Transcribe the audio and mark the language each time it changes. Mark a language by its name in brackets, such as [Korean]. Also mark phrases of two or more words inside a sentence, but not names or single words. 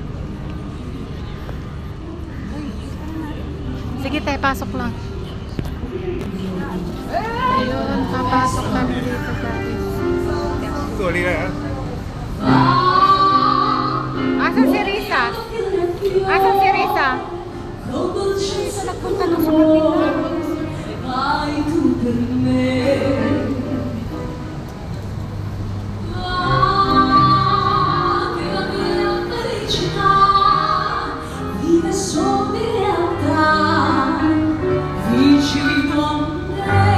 [Filipino] Sige tayo, pasok lang. Ayun, papasok kami dito guys. Sorry na. Asan si Risa? Asan si Risa? [Italian] Dolcezza raccontano su vai tu per me. Che la mia felicità vive solo in realtà vicino a me.